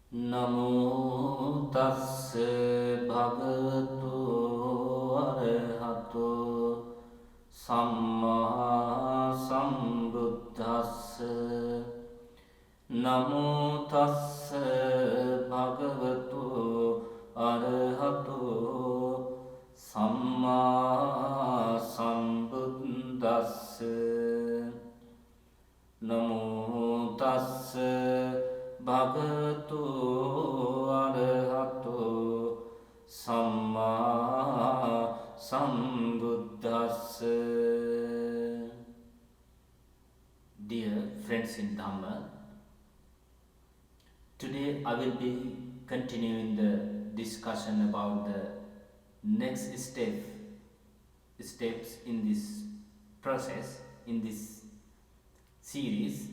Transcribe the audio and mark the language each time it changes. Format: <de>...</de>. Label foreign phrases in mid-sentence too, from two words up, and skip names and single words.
<pi>නමෝ තස්ස භගවතු අරහතෝ සම්මා සම්බුද්දස්ස නමෝ තස්ස භගවතු අරහතෝ සම්මා සම්බුද්දස්ස නමෝ තස්ස භගවතු අරහතෝ සම්මා සම්බුද්දස්ස.</pi> <en>Dear friends in Dhamma, today I will be continuing the discussion about the next steps in this process, in this series.</en>